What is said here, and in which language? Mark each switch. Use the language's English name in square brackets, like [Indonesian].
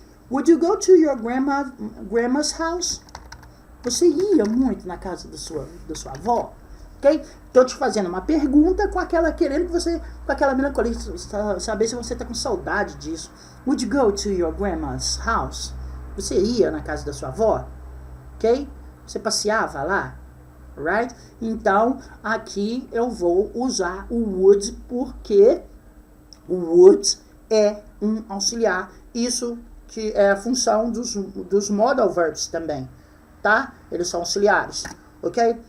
[English] Would you go to your grandma's house? [Portuguese] Você ia muito na casa da sua avó? Ok? Estou te fazendo uma pergunta com aquela melancolia, saber se você está com saudade disso. [English] Would you go to your grandma's house? [Portuguese] Você ia na casa da sua avó? Ok? Você passeava lá? Right? Então, aqui eu vou usar o would porque o would é um auxiliar. Isso que é a função dos modal verbs também. Tá? Eles são auxiliares. Ok?